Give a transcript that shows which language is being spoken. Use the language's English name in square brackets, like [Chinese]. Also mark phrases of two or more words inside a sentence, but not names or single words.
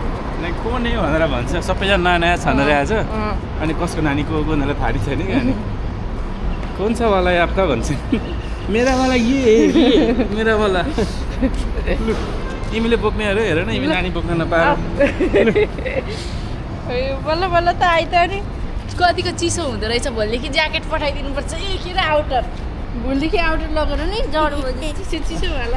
[Nepali] को नै भनेर भन्छ सबैजना नयाँ नयाँ छानेर आएछ अनि कसको नानी को उनीहरूलाई थाहा छैन क्या अनि [Hindi] कौन सा वाला है आपका [Nepali] भन्छ [Hindi] मेरा वाला ये मेरा वाला [Nepali] तिमीले बोक्ने अरे हेर न तिमी नानी बोक्न नपाएर बल्ल बल्ल त आइ त नि कतिको चिसो हुँदो रहेछ भोलिदेखि ज्याकेट पठाइदिनुपर्छ ए के र आउटर भोलिदेखि आउटर लगेर नि जाडो चिसो चिसो होला